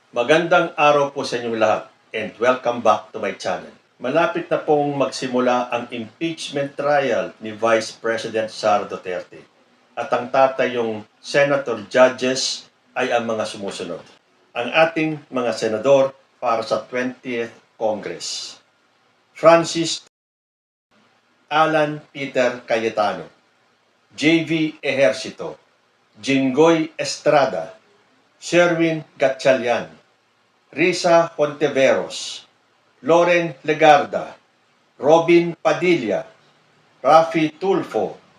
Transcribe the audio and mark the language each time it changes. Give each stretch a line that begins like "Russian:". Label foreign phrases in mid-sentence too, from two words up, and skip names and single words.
Filipino: Magandang araw po sa inyong lahat
English: and welcome back to my channel.
Filipino: Malapit na pong magsimula ang impeachment trial ni Vice President Sara Duterte. At ang tatayong
English: Senator Judges
Filipino: ay ang mga sumusunod. Ang ating mga senador para sa 20th Congress. Francis Alan Peter Cayetano, J.V. Ejercito, Jinggoy Estrada, Sherwin Gatchalian, Risa Hontiveros, Loren Legarda, Robin Padilla, Rafi Tulfo,